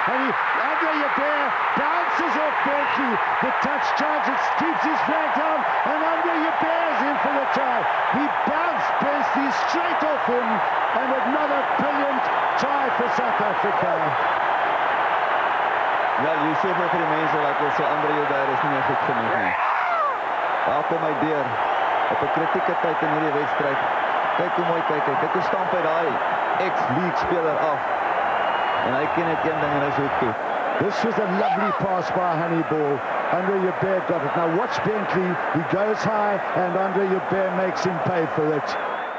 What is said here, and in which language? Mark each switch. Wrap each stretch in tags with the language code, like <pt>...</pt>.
<en>Andre Joubert bounces off Percy. The touch charges, keeps his flag down, and Andre Joubert is in for the try. He bounced Percy straight off him, and another brilliant try for South Africa.</en> <af>Wel, jy sê vir die mense wat wil sê Andre Joubert is nie goed genoeg nie. Daar kom hy deur op 'n kritieke tyd in hierdie wedstryd. Kyk hoe mooi kyk hy. Kyk hoe stamp hy daai ex-league speler af. En hy ken net een ding en hy is hoek toe.</af> <en>This was a lovely pass by Honeyball. Andre Joubert got it. Now watch Bentley. He goes high and Andre Joubert makes him pay for it.</en>